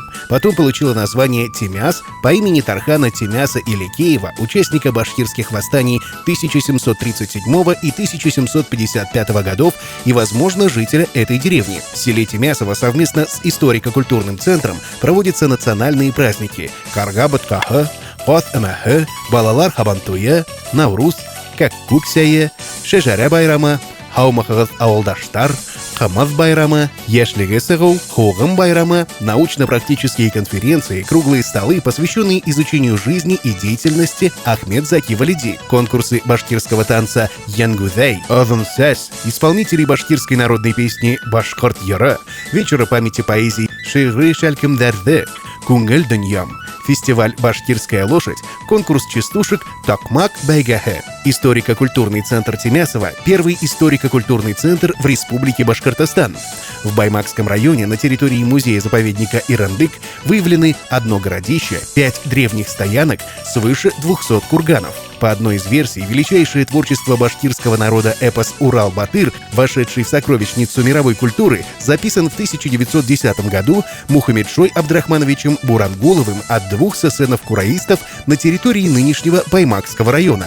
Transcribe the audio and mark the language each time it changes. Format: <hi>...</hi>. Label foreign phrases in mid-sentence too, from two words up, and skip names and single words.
<ru>Потом получила название Тимяс по имени Тархана Тимяса Иликеева, участника башкирских восстаний 1737 и 1755 годов и, возможно, жителя этой деревни. В селе Тимясово совместно с историко-культурным центром проводятся национальные праздники Каргабат-Каха, Кот-Эмахэ, Балалар Хабантуя, Навруз, Каккуксяе, Шежаря байрама, Хаумахагат Ауылдаштар, Хамаз байрама, Яшлиге Сэгоу, Хугым байрама, научно-практические конференции, круглые столы, посвященные изучению жизни и деятельности Ахмед Заки Валиди, конкурсы башкирского танца Янгудей, Озон Сэс, исполнителей башкирской народной песни Башкорт Яра, вечера памяти поэзии Шигры Шальким Дәрде, Кунгель Дуньям, фестиваль «Башкирская лошадь», конкурс частушек «Токмак Байгахэ». Историко-культурный центр Тимясово – первый историко-культурный центр в Республике Башкортостан. В Баймакском районе на территории музея-заповедника Ирандык выявлены одно городище, 5 древних стоянок, свыше 200 курганов. По одной из версий, величайшее творчество башкирского народа эпос «Урал-Батыр», вошедший в сокровищницу мировой культуры, записан в 1910 году Мухаммедшой Абдрахмановичем Бурангуловым от 2 сесенов-кураистов на территории нынешнего Баймакского района.</ru>